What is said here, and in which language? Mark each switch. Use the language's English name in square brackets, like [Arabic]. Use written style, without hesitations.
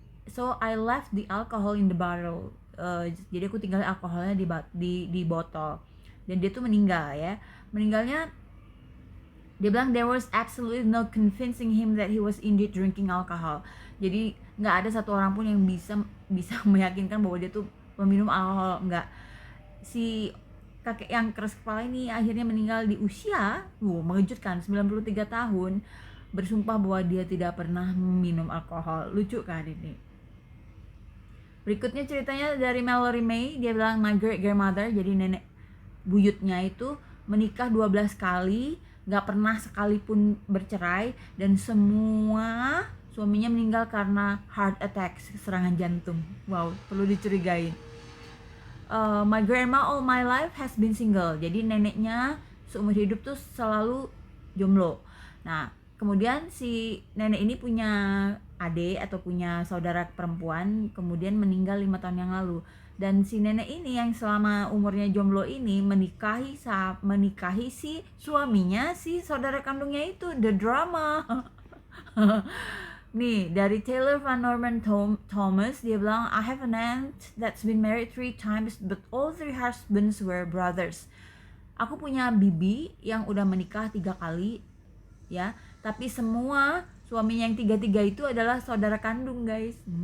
[English] So I left the alcohol in the bottle. [Indonesian] Jadi aku tinggal alkoholnya di botol. Dan dia tuh meninggal ya. Meninggalnya dia bilang [English] there was absolutely no convincing him that he was indeed drinking alcohol. [Indonesian] Jadi nggak ada satu orang pun yang bisa meyakinkan bahwa dia tuh meminum alkohol. Nggak. Si kakek yang keras kepala ini akhirnya meninggal di usia mengejutkan 93 tahun, bersumpah bahwa dia tidak pernah minum alkohol. Lucu kan ini? Berikutnya ceritanya dari Mallory May. Dia bilang [English] my great grandmother, [Indonesian] jadi nenek buyutnya itu menikah 12 kali, gak pernah sekalipun bercerai, dan semua suaminya meninggal karena [English] heart attack, [Indonesian] serangan jantung. Wow, perlu dicurigain. [English] My grandma all my life has been single. [Indonesian] Jadi neneknya seumur hidup tuh selalu jomblo. Nah, kemudian si nenek ini punya adik atau punya saudara perempuan, kemudian meninggal 5 tahun yang lalu. Dan si nenek ini yang selama umurnya jomblo ini menikahi si suaminya, si saudara kandungnya itu. [English] The drama. [Indonesian] Nih, dari [English] Taylor Van Norman Thomas, [Indonesian] dia bilang, [English] I have an aunt that's been married 3 times, but all 3 husbands were brothers. [Indonesian] Aku punya bibi yang udah menikah 3 kali, ya, tapi semua suaminya yang 3-3 itu adalah saudara kandung, guys.